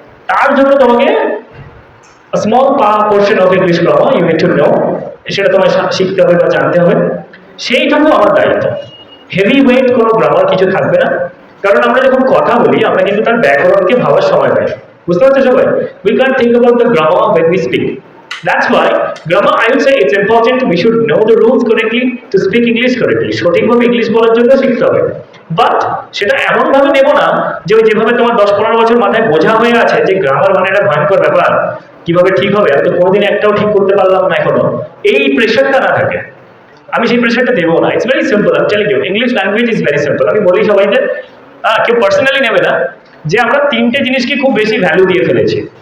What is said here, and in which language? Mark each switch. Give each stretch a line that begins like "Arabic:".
Bangla: তার জন্য তোমাকে
English: small portion of English grammar you need to know,
Bangla: সেটা তোমায় শিখতে হবে বা জানতে হবে, সেইটুকু আমার দায়িত্ব। হেভি ওয়েট কোনো গ্রামার কিছু থাকবে না, কারণ আমরা যখন কথা বলি আমরা কিন্তু তার ব্যাকরণকে ভাবার সময় পাই, বুঝতে পারছো সবাই?
English: We can think about the grammar when we speak. That's why grammar, I would say it's important, we should know the rules correctly to speak English correctly.
Bangla: সঠিকভাবে ইংলিশ বলার জন্য শিখতে হবে, বাট সেটা এমন ভাবে নেব না যে ওই যেভাবে তোমার 10-15 বছর মাথায় বোঝা হয়ে আছে যে গ্রামার মানে একটা ভয়ঙ্কর ব্যাপার, কিভাবে ঠিক হবে, আমি তো কোনোদিন একটাও ঠিক করতে পারলাম না এখনো, এই প্রেশারটা না থাকে। আমি সেই প্রেশারটা দেবো না।
English: it's very simple,
Bangla: আমি
English: Telling you, English language is very simple.
Bangla: আমি বলি সবাইকে, কেউ পার্সোনালি নেবে না, যে আমরা তিনটে জিনিসকে খুব বেশি ভ্যালু দিয়ে ফেলেছি।